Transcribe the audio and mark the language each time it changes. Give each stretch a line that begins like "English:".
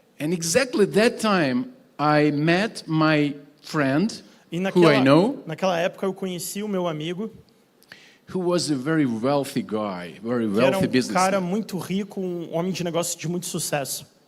English: And exactly that time, I met my friend,
Portuguese: E
English: who I know,
Portuguese: naquela época eu conheci o meu amigo,
English: who was a very wealthy guy, very
Portuguese: que era
English: wealthy
Portuguese: um cara
English: businessman.
Portuguese: muito rico, um homem de negócio de muito sucesso.